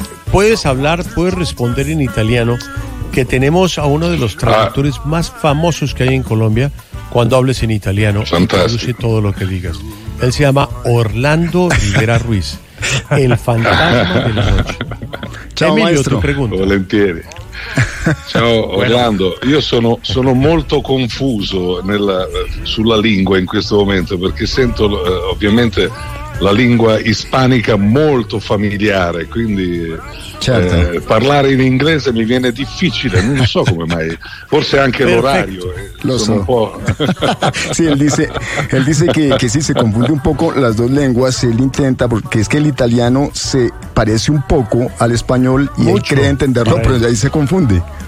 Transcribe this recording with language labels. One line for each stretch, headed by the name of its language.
Spanish: Puedes responder en italiano, que tenemos a uno de los traductores más famosos que hay en Colombia. Cuando hables en italiano, traduce todo lo que digas. Él se llama Orlando Rivera Ruiz, el fantasma de la noche. Chao, Emilio, maestro. Tu pregunta.
Italian: Volentieri. Ciao Orlando, io sono molto confuso sulla lingua in questo momento, perché sento ovviamente la lingua ispanica molto familiare, quindi parlare in inglese mi viene difficile, non so come mai, forse anche l'orario. Lo so.
Spanish: Sí, él dice que sí, se confunde un poco las dos lenguas, él intenta, porque es que el italiano se parece un poco al español y mucho. Él cree entenderlo, pero ahí se confunde.